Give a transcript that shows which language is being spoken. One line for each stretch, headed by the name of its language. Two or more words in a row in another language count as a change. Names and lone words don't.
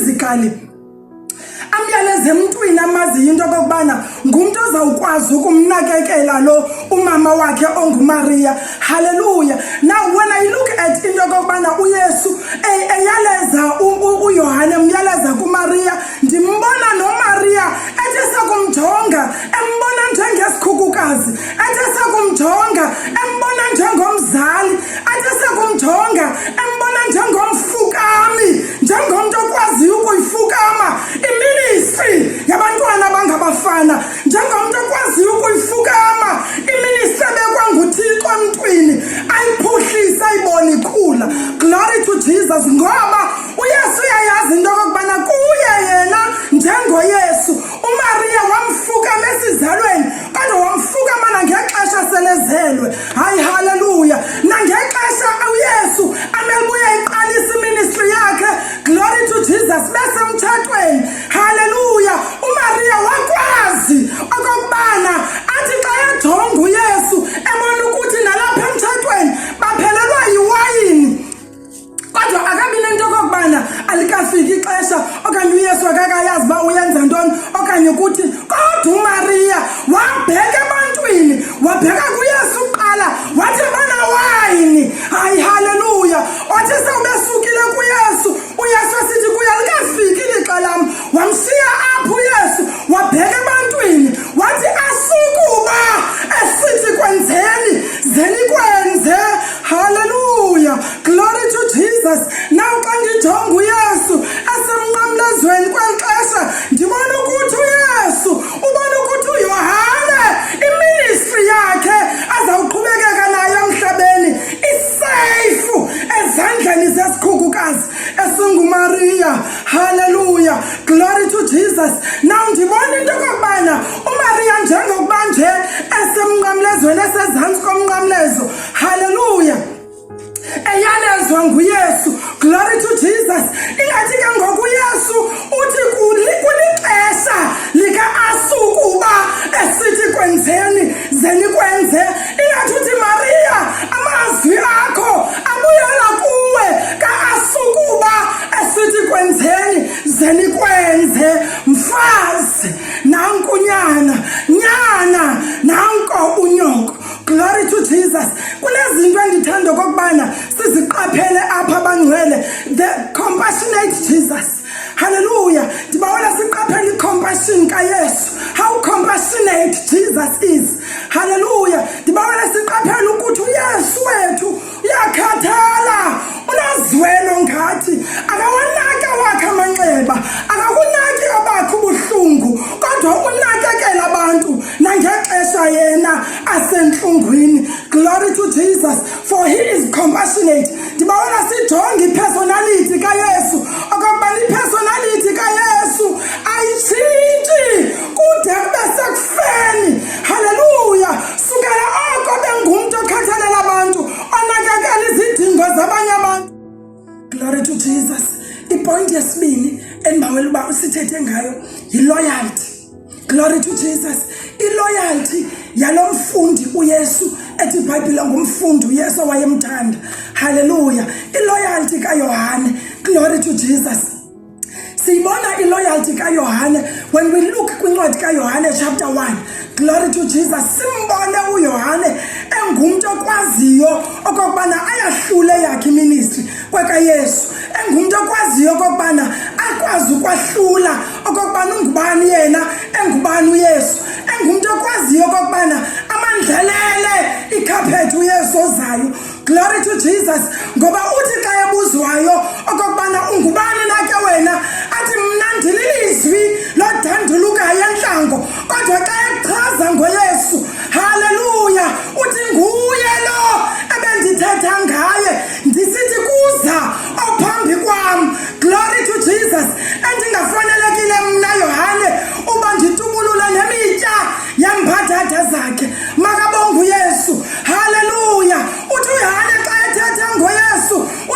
Xhosa: umzali amyaleze emntwini amaziyo into okubana ngumuntu ozawukwazi ukumnakekela lo umama wakhe onguMaria.
English: Hallelujah. Now when I look at
Xhosa: into okubana uYesu eyaleza uYohane myaleza kuMaria, ndimbona noMaria ethi sakumjonga embona njengesikhukukazi, ethi sakumjonga embona njengomzali, ethi sakumjonga embona njengomfukami, njengomuntu okwaziyo ukuyifukama iministry yabantwana abangabafana, njengomuntu okwaziyo ukuyifukama iministry bekwanguThixo emntwini ayiphuhlisa ayibone ikhula.
English: Glory to Jesus.
Xhosa: Ngoba uYesu uyayazi into okubana kuye yena njengoYesu uMaria wamfukama esizalweni, kodwa wamfukama nangexesha selezelwe. Hayi, hallelujah. Nangexesha uYesu amelubuye iqalisa iministry yakhe.
English: Glory to Jesus.
Xhosa: Besemthathweni, hallelujah, uMaria wakwazi okubana athi xa ejonga uYesu ebona ukuthi nalapha emthathweni baphelelwa yiwayini, kodwa akabi nento okubana alikafiki ixesha okanye uYesu akakayazi uba uyenza ntoni, okanye ukuthi kodwa uMaria wabheka ebantwini, wabheka kuYesu kuqala, wathi bana wayini. Hayi, hallelujah. Wathi sewubesukile kuYesu, uYesu asithi kuye alikafiki ilixa lam, wamshiya apho uYesu wabheka ebantwini, wathi asukuba esithi kwenzeni zenikwenze.
English: Hallelujah. Glory to Jesus.
Xhosa: Now xa ndijonga uYesu esemnqamlezweni kweli xesha, ndibona ukuthi uYesu ubona ukuthi uYohane iministry yakhe azawuqhubekeka nayo emhlabeni isafe ezandleni zesikhukukazi esinguMaria.
English: Hallelujah. Glory to Jesus.
Xhosa: Now ndibona into okubana uMaria njengokuba nje esemnqamlezweni esezantsi komnqamlezo, hallelujah, eyalezwa nguYesu.
English: Glory to Jesus.
Xhosa: Ingathi ke ngoku uYesu uthi kulixesha lika-asukuba esithi kwenzeni zenikwenze. Ingathi uthi Maria amazwi akho abuyela kuwe ka-asukuba esithi kwenzeni zenikwenze. Mfazi nanku nyana nanko unyoko.
English: Glory to Jesus.
Xhosa: Kunezinto endithanda okubana siziqaphele apha abangcwele.
English: The compassionate Jesus. Hallelujah.
Xhosa: Ndibawela siqaphele i-compassion kaYesu.
English: How compassionate Jesus is. Hallelujah.
Xhosa: Ndibawela siqaphele ukuthi uYesu wethu uyakhathala, unozwelo ngathi, akawanaki awakhe amanxeba, akakunaki obakho ubuhlungu, kodwa unakekela abantu nangexesha yena asentlungwini.
English: Glory to Jesus, for he is compassionate.
Xhosa: Ndibawela sijonge ipersonality kaYesu, okubana ipersonality kaYesu ayitshintshi kude kube sekufeni. Hallelujah. Sukela oko bengumuntu okhathalela abantu, onakekela izidingo zabanye abantu.
English: Glory to Jesus.
Xhosa: Ipoint yesibini endibawela uba usithethe ngayo yi-loyalty.
English: Glory to Jesus.
Xhosa: I-loyalty yalo mfundi uYesu, ethi iBhayibhile ngumfundi uYesu wayemthanda. Hallelujah. I-loyalty kaYohane.
English: Glory to Jesus.
Xhosa: Siyibona i-loyalty kaYohane
English: when we look
Xhosa: kwincwadi kaYohane chapter 1.
English: Glory to Jesus.
Xhosa: Simbone uYohane engumuntu okwaziyo okubana ayahlule yakhe iministry kwekaYesu, engumuntu okwaziyo okubana akwazi ukwahlula okubana ungubani yena, engubani uYesu, engumuntu okwaziyo okubana amandlalele ikhaphethi uYesu ozayo.
English: Glory to Jesus.
Xhosa: Ngoba uthi xa ebuzwayo okubana ungubani nake wena, athi mna ndililizwi lodandulukayo entlango, kodwa xa echaza ngoYesu, hallelujah, uthi nguye lo ebendithetha ngaye ndisithi kuza ophambi kwam.
English: Glory to Jesus.
Xhosa: Endingafanelekile mna Yohane uba nditubulula nemitya yempathatha zakhe, makabonge uYesu. Hallelujah. Uthi uYohane xa ethetha ngoYesu